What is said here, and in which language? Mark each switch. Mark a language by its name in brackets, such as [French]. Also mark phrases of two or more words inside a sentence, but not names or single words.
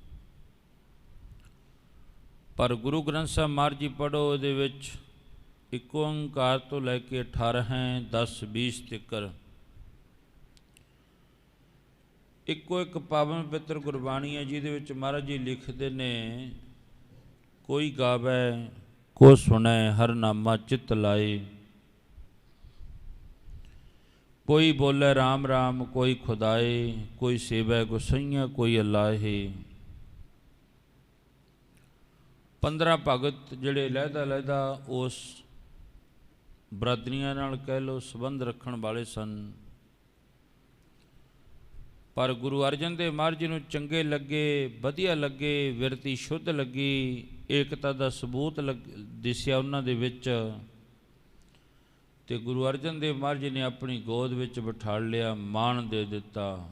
[Punjabi] ਪਰ ਗੁਰੂ ਗ੍ਰੰਥ ਸਾਹਿਬ ਮਹਾਰਾਜ ਜੀ ਪੜ੍ਹੋ, ਉਹਦੇ ਵਿੱਚ ਇੱਕ ਓਂਕਾਰ ਤੋਂ ਲੈ ਕੇ 18, 10, 20 ਤੀਕਰ ਇੱਕੋ ਇੱਕ ਪਾਵਨ ਪਵਿੱਤਰ ਗੁਰਬਾਣੀ ਹੈ, ਜਿਹਦੇ ਵਿੱਚ ਮਹਾਰਾਜ ਜੀ ਲਿਖਦੇ ਨੇ, ਕੋਈ ਗਾਵੈ ਕੋ ਸੁਣੈ ਹਰ ਨਾਮਾ ਚਿੱਤ ਲਾਏ, [Hindi] कोई बोले राम राम कोई खुदाए, कोई सेवै गोसैया कोई अल्लाहे। [Punjabi] 15 भगत ਜਿਹੜੇ ਲਹਿਦਾ ਉਸ ਬਰਾਦਰੀਆਂ ਨਾਲ ਕਹਿ ਲਓ ਸੰਬੰਧ ਰੱਖਣ ਵਾਲੇ ਸਨ। ਪਰ ਗੁਰੂ ਅਰਜਨ ਦੇਵ ਮਹਾਰਾਜ ਜੀ ਨੂੰ ਚੰਗੇ ਲੱਗੇ, ਵਧੀਆ ਲੱਗੇ, ਵਿਰਤੀ ਸ਼ੁੱਧ ਲੱਗੀ, ਏਕਤਾ ਦਾ ਸਬੂਤ ਦਿਸਿਆ ਉਹਨਾਂ ਦੇ ਵਿੱਚ, ਤੇ ਗੁਰੂ ਅਰਜਨ ਦੇਵ ਮਹਾਰਾਜ ਜੀ ਨੇ ਆਪਣੀ ਗੋਦ ਵਿੱਚ ਬਿਠਾ ਲਿਆ, ਮਾਣ ਦੇ ਦਿੱਤਾ।